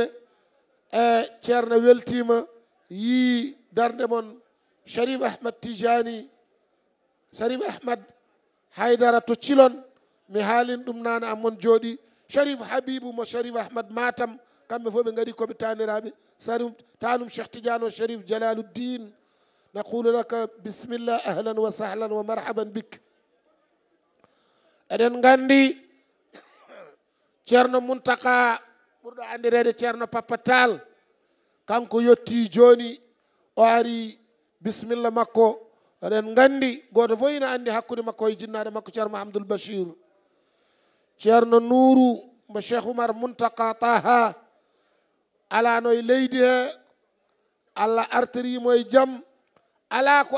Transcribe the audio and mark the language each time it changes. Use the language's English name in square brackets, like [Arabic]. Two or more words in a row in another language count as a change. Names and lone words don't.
[Fula] e Ceerno weltima yi darde mon Cherif Ahmad Tijani Cherif Ahmad Haydara to Cilon mi haalin ɗum nane ammon jooɗi Cherif Habibou mo Cherif Ahmad Matam kamɓe fof ɓe ngari koɓe taniraɓe tanum Cheikh Tidiane o Cherif Jalaluddin [Arabic] نقول لك بسم الله أهلا وسهلا ومرحبا بك [Fula] eɗen gandi Ceerno Muntaka ɓurɗo andirede Ceerno Papa Tall kanko yetti joni o ari bisimilla makko oɗen gandi goto fof ina andi hakkude makko e jinnaɗe makko ceerno mahamadul bachir ceerno nouru mo cheikh oumar muntaka taha alano e leydi he allah artirimo e jaam ala ko